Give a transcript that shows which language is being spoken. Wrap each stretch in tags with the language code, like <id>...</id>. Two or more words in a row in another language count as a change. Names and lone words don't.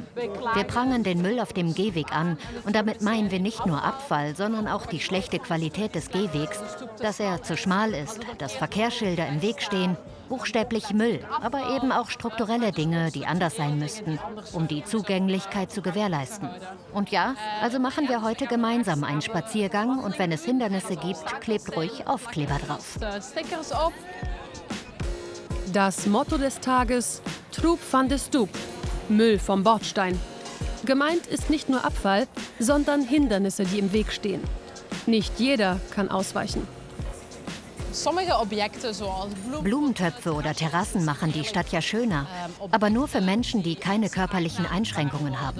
<de>Wir prangern den Müll auf dem Gehweg an und damit meinen wir nicht nur Abfall, sondern auch die schlechte Qualität des Gehwegs, dass er zu schmal ist, dass Verkehrsschilder im Weg stehen, buchstäblich Müll, aber eben auch strukturelle Dinge, die anders sein müssten, um die Zugänglichkeit zu gewährleisten. Und ja, also machen wir heute gemeinsam einen Spaziergang und wenn es Hindernisse gibt, klebt ruhig Aufkleber drauf. Das Motto des Tages:</de> <nl>Troep van de Stoep,</nl> <de>Müll vom Bordstein. Gemeint ist nicht nur Abfall, sondern Hindernisse, die im Weg stehen. Nicht jeder kann ausweichen. Blumentöpfe oder Terrassen machen die Stadt ja schöner, aber nur für Menschen, die keine körperlichen Einschränkungen haben.</de>